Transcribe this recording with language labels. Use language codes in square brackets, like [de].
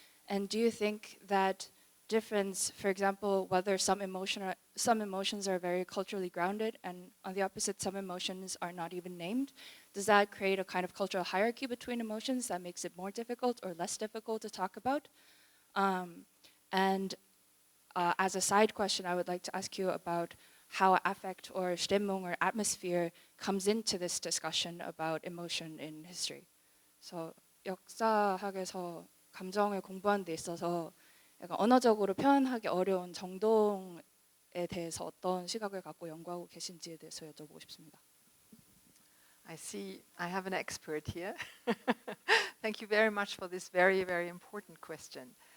[en] And do you think that difference, for example, whether some emotions are very culturally grounded and on the opposite, some emotions are not even named, does that create a kind of cultural hierarchy between emotions that makes it more difficult or less difficult to talk about? And as a side question, I would like to ask you about how affect or Stimmung or atmosphere comes into this discussion about emotion in history. [ko] So 역사학에서 감정을 공부하는 데 있어서 약간 언어적으로 표현하기 어려운 정동에 대해서 어떤 시각을 갖고 연구하고 계신지에 대해서 여쭤보고 싶습니다. [en] I see I have an expert here. Thank you very much for this very, very important question.